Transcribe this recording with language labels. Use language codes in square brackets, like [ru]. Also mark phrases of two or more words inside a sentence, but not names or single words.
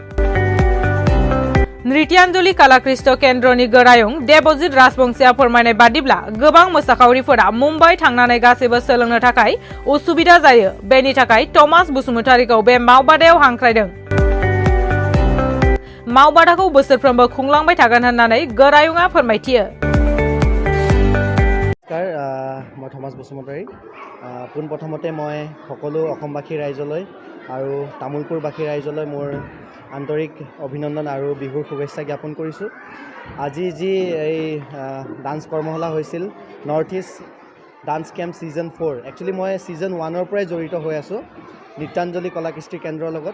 [brx] नृत्यांजलि कलाकृष्ट केन्द्रनि गोरायुं देबजित राजबंशीया फोरमायनाय बादिब्ला गोबां मोसाखावरिफोरा मुम्बाइ थांनानै गासैबो सोलोंनो थाखाय उसुबिदा जायो। बेनि थाखाय थमास बसुमतारिखौ बे मावबादायाव हांख्रायदों। मावबादाखौ बोसोरफ्रोमबो खुंलांबाय थागोन होननानै गोरायुंआ फोरमायथियो। [as] মই থমাস বসুমতাৰী পোনপ্ৰথমতে মই সকলো অসমবাসী ৰাইজলৈ আৰু তামুলপুৰবাসী ৰাইজলৈ মোৰ আন্তৰিক অভিনন্দন আৰু বিহুৰ শুভেচ্ছা জ্ঞাপন কৰিছোঁ। আজি যি এই ডান্স কৰ্মশালা হৈছিল নৰ্থ ইষ্ট ডান্স কেম্প session-4, একচুৱেলি মই session-1ৰ পৰাই জড়িত হৈ আছোঁ নৃত্যাঞ্জলি কলাকৃষ্টি কেন্দ্ৰৰ লগত।